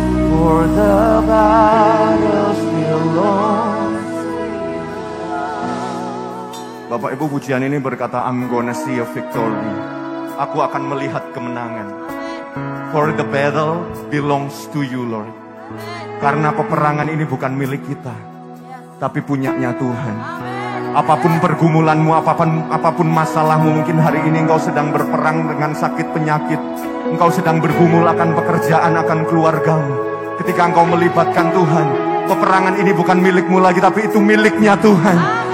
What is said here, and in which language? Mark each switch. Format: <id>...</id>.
<en>For the battles belongs to you.</en> <id>Bapak Ibu, pujian ini berkata,</id> <en>I'm gonna see a victory.</en> <id>Aku akan melihat kemenangan.</id> <en>For the battle belongs to you, Lord.</en> <id>Karena peperangan ini bukan milik kita, tapi punyanya Tuhan. Apapun pergumulanmu, apapun masalahmu, mungkin hari ini engkau sedang berperang dengan sakit penyakit. Engkau sedang bergumul akan pekerjaan, akan keluargamu. Ketika engkau melibatkan Tuhan, peperangan ini bukan milikmu lagi, tapi itu miliknya Tuhan.</id>